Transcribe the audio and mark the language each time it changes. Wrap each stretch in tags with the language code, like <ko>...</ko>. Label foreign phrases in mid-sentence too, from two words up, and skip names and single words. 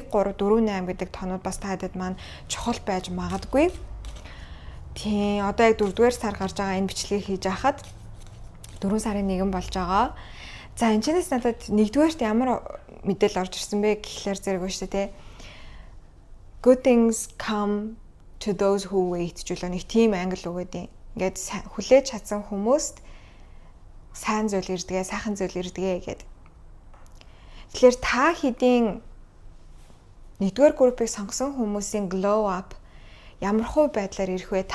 <mn>1348 гэдэг тонууд бас та хэд маань чухал байж магадгүй. Тийм одоо яг 4-р сар гарч байгаа энэ бичлэгийг хийж байхад 4 сарын 1 болж байгаа. За энэчнээс надад 1-р ямар мэдээлэл орж ирсэн бэ гэхлээр зэрэг ба шүү дээ.</mn> <en>Good things come to those who wait</en> <mn>жишээ нэг тийм англи үг гэдэг. Ингээд хүлээж чадсан хүмүүст сайн зүйл ирдгээ, сайхан зүйл ирдгээ гэдэг. Тэгэхээр та хэдийн 1-р группыг сонгосон хүмүүсийн</mn> <en>glow up</en> <mn>ямархуу байдлаар ирэх вэ?</mn>